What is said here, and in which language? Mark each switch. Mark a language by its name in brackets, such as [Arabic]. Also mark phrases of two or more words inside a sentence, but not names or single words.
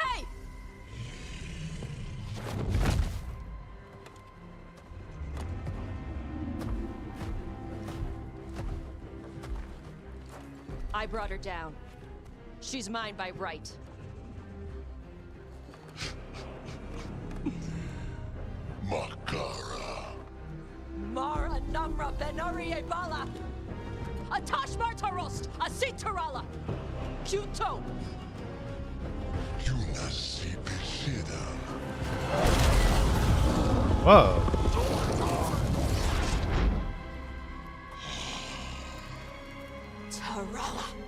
[English] Hey! I brought her down. She's mine by right. Makara. Mara Namra Benori Ebala. Atash Martarost. Asitarala. Kuto. Yunasi Pisida. Whoa. Tarala.